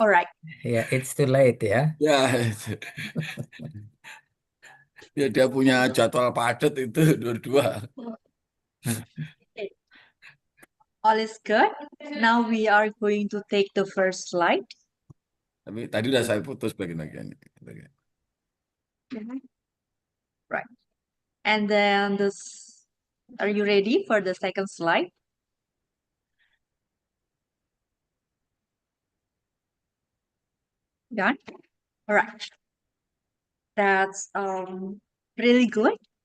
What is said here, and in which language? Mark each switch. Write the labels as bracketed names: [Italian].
[English] all right. Ya, it's too late ya. [Indonesian] Ya, ya dia punya jadwal padat itu dua-dua. [English] Okay. All is good. Now we are going to take the first slide. [Indonesian] Tapi tadi udah saya putus bagian-bagiannya. [English] Right. And then this, are you ready for the second slide? Done? All right. That's really good.